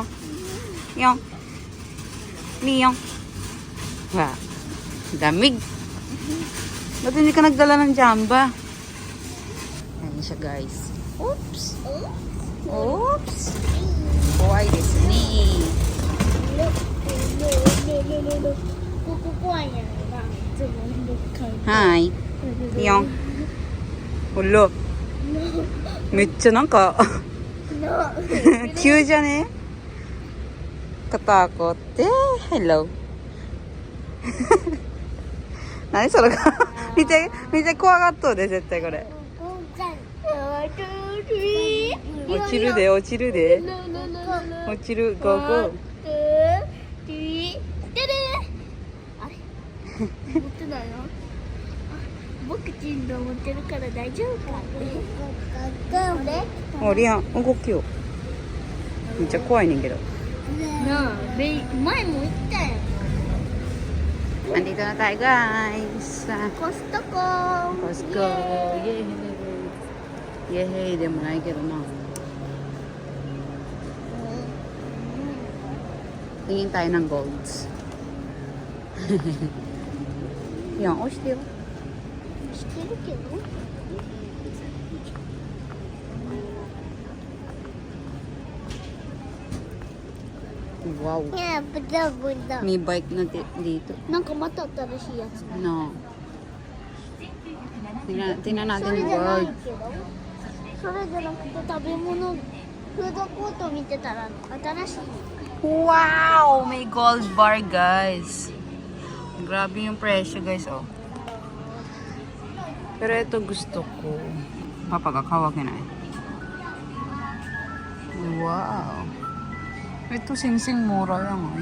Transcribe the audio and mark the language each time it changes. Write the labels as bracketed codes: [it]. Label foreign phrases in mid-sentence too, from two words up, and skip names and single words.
[tl] Yung. Liyong. Wow. Damig. Ba't hindi ka nagdala ng jamba? Ayan siya guys. Oops. Oops. [ja] かわいいですね. ここ怖いんやろな。いつもどっかに。はい。Liyong. Hulo. めっちゃなんか急じゃね? [tl] Katakot. Hello. [ja] 何それか見て怖がっとうで絶対これ落ちるで落ちるで落ちるゴーゴーあれ持ってないの僕ちんど持ってるから大丈夫かおリアン動きよめっちゃ怖いねんけどなあ前も言ったやん [tl] Nandito na tayo guys sa Costco Costco yay yay [ja] でもないけどな [tl] tingin tayo ng golds yan [ja] 押してよしてるけど [tl] wow may bike na dito [ja] なんかまた新しいやつ [tl] no tingnan natin [ja] それ yung じゃない gold けどそれじゃなくて食べ物フードコート見てたら新しい [tl] wow may gold bar guys grabe yung presyo guys oh pero ito gusto ko papagkakawakin ay wow ito sing-sing mura lang oh.